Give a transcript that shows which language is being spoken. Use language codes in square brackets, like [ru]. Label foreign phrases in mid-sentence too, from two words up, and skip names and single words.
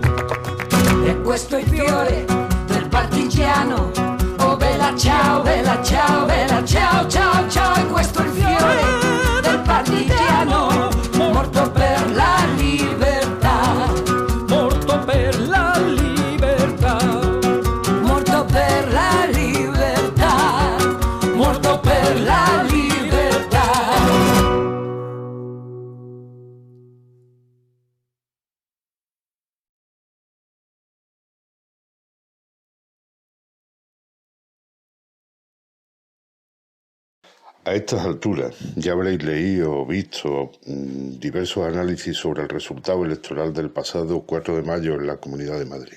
[it] E questo è il fiore del partigiano, oh bella ciao, bella ciao, bella ciao, ciao, ciao, e questo è il fiore del partigiano, morto per la libertà, morto per la libertà, morto per la libertà, morto per la libertà. [es] A estas alturas ya habréis leído o visto diversos análisis sobre el resultado electoral del pasado 4 de mayo en la Comunidad de Madrid.